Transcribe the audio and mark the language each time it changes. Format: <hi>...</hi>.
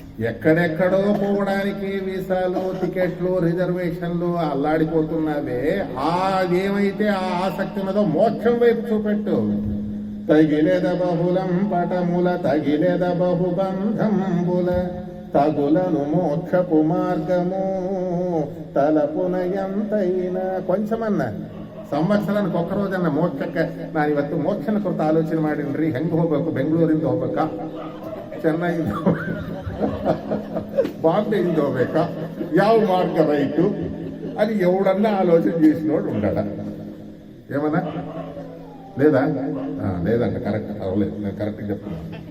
<te>ఎక్కడెక్కడో పోవడానికి వీసాలు, టికెట్లు, రిజర్వేషన్లు అల్లాడిపోతున్నావే, అదేమైతే ఆ ఆసక్తి ఉన్నదో మోక్షం వైపు చూపెట్టు. తగిలేద బహుళం పటముల తగిలేద బహుబంధంబుల తగులను మోక్షపు మార్గము తలపున ఎంతైనా.</te> <kn>కొంచెమన్నా ಸಂವತ್ಸರಕ್ಕೆ ಒಕ್ಕರೋಜನ್ನ ಮೋಕ್ಷಕ್ಕೆ ನಾನು ಇವತ್ತು ಮೋಕ್ಷನ ಕುರಿತು ಆಲೋಚನೆ ಮಾಡಿನ್ರಿ. ಹೆಂಗೆ ಹೋಗ್ಬೇಕು? ಬೆಂಗಳೂರಿಂದ ಹೋಗ್ಬೇಕಾ, ಚೆನ್ನೈಯಿಂದ ಬಾಂಬೆಯಿಂದ ಹೋಗ್ಬೇಕಾ, ಯಾವ</kn> <te>మార్గ రైటు అని ఎవడన్నా ఆలోచన చేసినోడు ఉండడా? ఏమన్నా లేదా? లేదంట. కరెక్ట్ అవలేదు, నేను కరెక్ట్గా చెప్తున్నాను.</te>